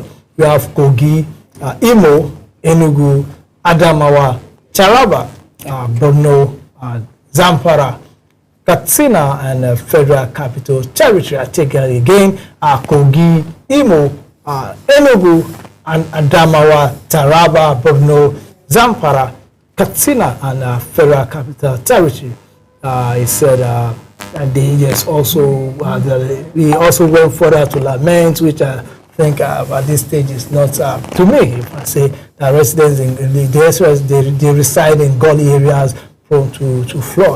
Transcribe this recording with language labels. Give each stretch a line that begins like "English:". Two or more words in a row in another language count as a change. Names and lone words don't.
English: We have Kogi, Imo, Enugu, Adamawa, Taraba, Borno, Zamfara, Katsina, and Federal Capital Territory. I take it again, Kogi, Imo, Enugu, and Adamawa, Taraba, Borno, Zamfara, Katsina, and Federal Capital Territory. He said and he also went further to lament, which I think at this stage is not to me. If I say that residents they reside in gully areas prone to flood.